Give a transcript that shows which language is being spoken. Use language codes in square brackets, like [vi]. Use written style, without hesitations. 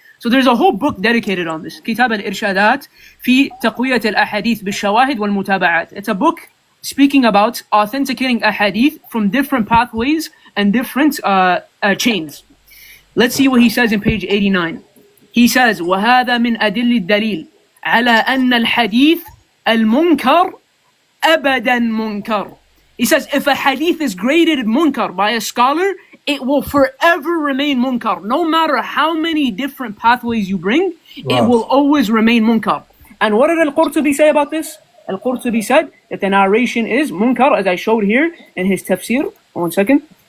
[en] So there's a whole book dedicated on this. Kitab al-Irshadat fi taqwiyat al-ahadith bil-shawahid wal-mutaba'at. It's a book speaking about authenticating ahadith from different pathways and different chains. Let's see what he says in page 89. He says, [ar] وَهَذَا مِنْ أَدِلِّ الدَّلِيلِ عَلَى أَنَّ الْحَدِيثِ الْمُنْكَرِ أَبَدًا مُنْكَرِ. [en] He says, if a hadith is graded munkar by a scholar, it will forever remain munkar. No matter how many different pathways you bring, it will always remain munkar. And what did Al-Qurtubi say about this? Al-Qurtubi said that the narration is munkar, as I showed here in his tafsir. 1 second.